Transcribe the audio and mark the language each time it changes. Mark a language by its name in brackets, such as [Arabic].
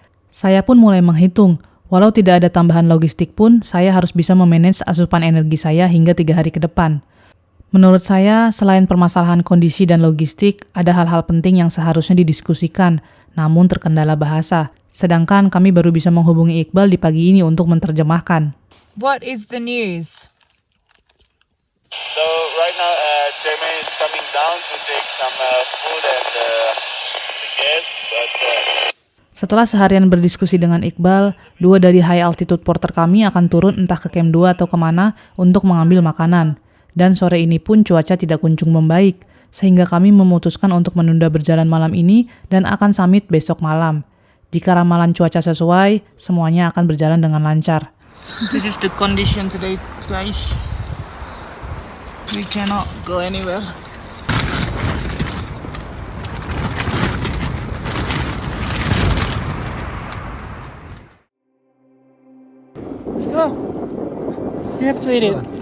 [Indonesian] Saya pun mulai menghitung, walau tidak ada tambahan logistik pun, saya harus bisa memanage asupan energi saya hingga 3 hari ke depan. Menurut saya, selain permasalahan kondisi dan logistik, ada hal-hal penting yang seharusnya didiskusikan, namun terkendala bahasa. Sedangkan kami baru bisa menghubungi Iqbal di pagi ini untuk menerjemahkan. [English] What is the news? So right now, Jermaine is coming down to take some food and the gas, but [Indonesian] Setelah seharian berdiskusi dengan Iqbal, 2 dari high altitude porter kami akan turun entah ke Camp 2 atau kemana untuk mengambil makanan. Dan sore ini pun cuaca tidak kunjung membaik, sehingga kami memutuskan untuk menunda berjalan malam ini dan akan summit besok malam. Jika ramalan cuaca sesuai, semuanya akan berjalan dengan lancar. [English] This is the condition today, guys. We cannot go anywhere. Let's go. You have to eat it.